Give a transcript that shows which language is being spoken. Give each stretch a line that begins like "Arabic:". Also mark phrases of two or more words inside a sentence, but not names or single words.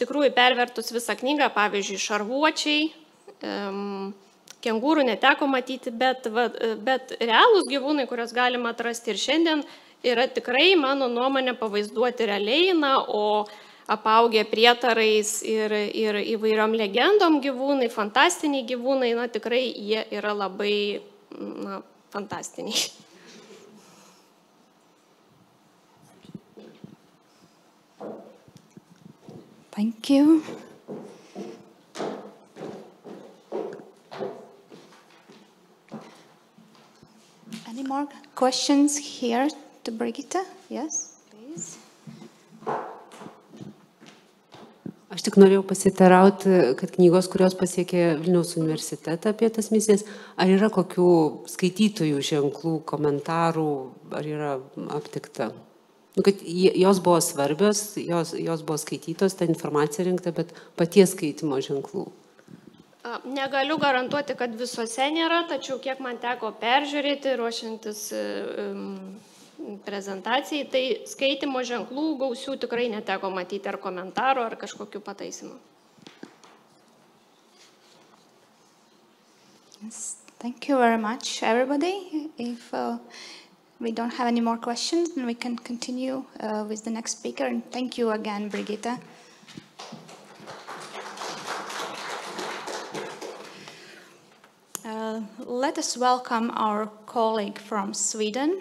Lithuanian: tikrųjų pervertus visą knygą, pavyzdžiui, šarvuočiai, kengūrų neteko matyti, bet realūs gyvūnai, kurios galima atrasti ir šiandien, yra tikrai, mano nuomonė, pavaizduoti realiai, o apaugę prietarais ir įvairiom legendom gyvūnai, fantastiniai gyvūnai, tikrai jie yra labai fantastiniai.
English: Thank you. Any more questions here to Brigitte? Yes, please.
Lithuanian: Aš tik norėjau pasiteirauti, kad knygos, kurios pasiekė Vilniaus universitetą apie tas misijas, ar yra kokių skaitytojų ženklų, komentarų, ar yra aptikta? Kad jos buvo svarbios, jos buvo skaitytos, ta informacija rinkta, bet paties skaitimo ženklų. Negaliu garantuoti, kad visose nėra, tačiau kiek man teko peržiūrėti, ruošiantis prezentacijai, tai skaitimo ženklų gausių tikrai neteko matyti ar komentarų, ar kažkokių pataisimų.
English: Yes, thank you very much, everybody. If we don't have any more questions, then we can continue with the next speaker. And thank you again, Brigitte. Let us welcome our colleague from Sweden.